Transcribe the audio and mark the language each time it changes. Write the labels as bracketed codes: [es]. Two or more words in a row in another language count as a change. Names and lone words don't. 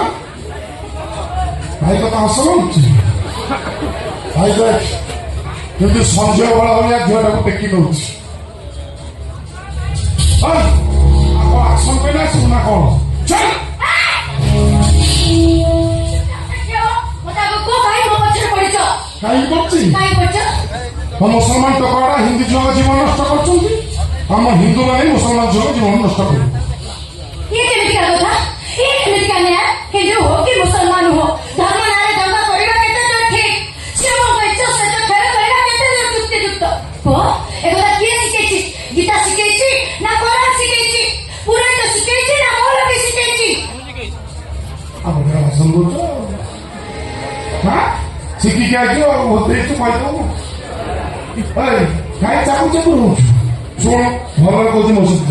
[or] ଭାଇ କଥା ହସ ଲାଗୁଛି ଭାଇ ଦେଖ କିନ୍ତୁ ସଞ୍ଜୟ ବେଳ ଭଳିଆ ଝିଅଟାକୁ ଟେକି ଦଉଛି ଆସନ କହିଲେ ଆସିବୁ ନା କଣ କାହିଁକି କରୁଛି ମୁସଲମାନ ଟୋକାଟା ହିନ୍ଦୁ ଝିଅଙ୍କ ଜୀବନ ନଷ୍ଟ କରୁଛନ୍ତି ଆମ ହିନ୍ଦୁମାନେ ମୁସଲମାନ ଝିଅଙ୍କ ଜୀବନ ନଷ୍ଟ କରୁ [hi] हिंदू हो कि मुसलमान हो धर्म नारे दंगा [or] କରିବା କେତେ ଦୂର ଠିକ ଶିବଙ୍କ ଇଚ୍ଛା ସହିତ ଖେଳ କରିବା କେତେ ଦୂର ଯୁକ୍ତିଯୁକ୍ତ ପୁଅ ଏକଥା କିଏ ଶିଖେଇଛି ଗୀତା ଶିଖେଇଛି ନା କୋରାନ ଶିଖେଇଛି ପୁରାଣ ଶିଖେଇଛି ନା ମୌଲବୀ ଶିଖେଇଛି ଆପଣ ଭାଷଣ କରୁଛ ଶିଖିକି ଆସିବ ଦେଇଛୁ କହିଦେବୁ କାହିଁ ଚାକୁଚେ କରୁଛୁ ଶୁଣ ଭଲ କହୁଛି ମୋ ସହିତ